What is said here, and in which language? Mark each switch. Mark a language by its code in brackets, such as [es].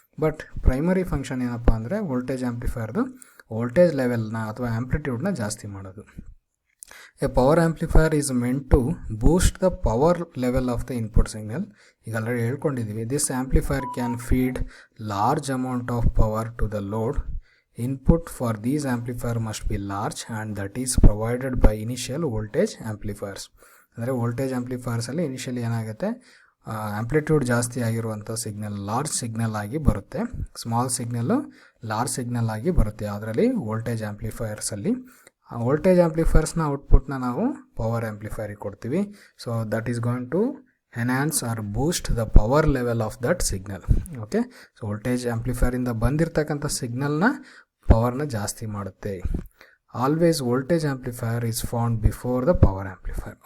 [en] but primary function [kn] ಏನಪ್ಪ ಅಂದರೆ voltage ಆಂಪ್ಲಿಫೈರ್ದು voltage ಲೆವೆಲ್ನ ಅಥವಾ ಆಂಪ್ಲಿಟ್ಯೂಡ್ನ ಜಾಸ್ತಿ ಮಾಡೋದು. [en] A power amplifier is meant to boost the power level of the input signal. [kn] ಈಗ already ಹೇಳ್ಕೊಂಡಿದ್ದೀವಿ, [en] This amplifier can feed large amount of power to the load. Input for these amplifier must be large and that is provided by initial voltage amplifiers. [kn] ಅಂದರೆ voltage ಆಂಪ್ಲಿಫೈರ್ಸಲ್ಲಿ initially ಏನಾಗುತ್ತೆ, amplitude ಜಾಸ್ತಿ ಆಗಿರುವಂಥ signal large signal ಆಗಿ ಬರುತ್ತೆ, small signal large signal ಆಗಿ ಬರುತ್ತೆ ಅದರಲ್ಲಿ voltage ಆಂಪ್ಲಿಫೈರ್ಸಲ್ಲಿ. Voltage ಆಂಪ್ಲಿಫೈರ್ಸ್ನ ಔಟ್ಪುಟ್ನ ನಾವು ಪವರ್ ಆಂಪ್ಲಿಫೈರಿಗೆ ಕೊಡ್ತೀವಿ. [en] So that is going to enhance or boost the power level of that signal. Okay, so [kn] voltage amplifier ಇಂದ ಬಂದಿರತಕ್ಕಂತ ಸಿಗ್ನಲ್ ನ ಪವರ್ ನ ಜಾಸ್ತಿ ಮಾಡುತ್ತೆ. [en] Always voltage amplifier is found before the power amplifier.